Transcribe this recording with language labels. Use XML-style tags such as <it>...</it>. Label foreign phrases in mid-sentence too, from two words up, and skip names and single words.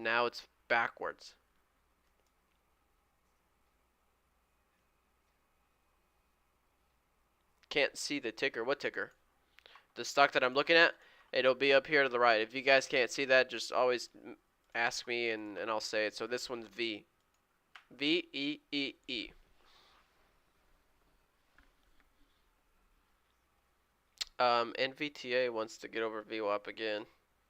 <en>Now it's backwards. Can't see the ticker. What ticker? The stock that I'm looking at, it'll be up here to the right. If you guys can't see that, just always ask me and I'll say it. So this one's V. V-E-E-E. NVTA wants to get over VWAP again.</en>